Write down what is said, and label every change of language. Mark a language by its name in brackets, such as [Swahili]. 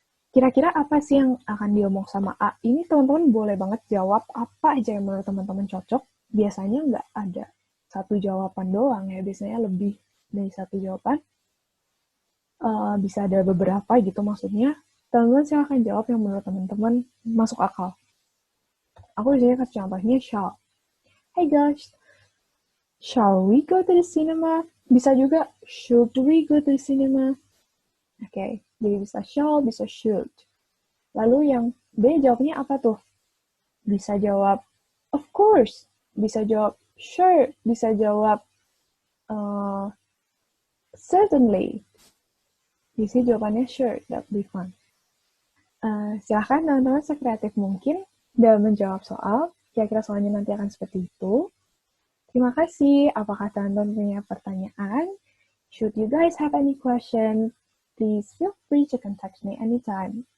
[Indonesian] Kira-kira apa sih yang akan diomong sama A? Ini teman-teman boleh banget jawab apa aja yang menurut teman-teman cocok. Biasanya nggak ada satu jawaban doang ya, biasanya lebih dari satu jawaban. Bisa ada beberapa gitu maksudnya. Teman-teman silahkan jawab yang menurut teman-teman masuk akal. Aku biasanya kasih contohnya shall. [English] Hey guys, shall we go to the cinema? [Indonesian] Bisa juga [English] should we go to the cinema? [Indonesian] Oke, jadi bisa shall, bisa should. Lalu yang B jawabnya apa tuh? Bisa jawab [English] of course, [Indonesian] bisa jawab sure, bisa jawab certainly. Bisa jawabannya [English] sure, that'll be fun. [Indonesian] Silahkan teman-teman sekreatif mungkin dalam menjawab soal. Kira-kira soalnya nanti akan seperti itu. Terima kasih. Apakah teman-teman punya pertanyaan? [English] Should you guys have any question, please feel free to contact me anytime.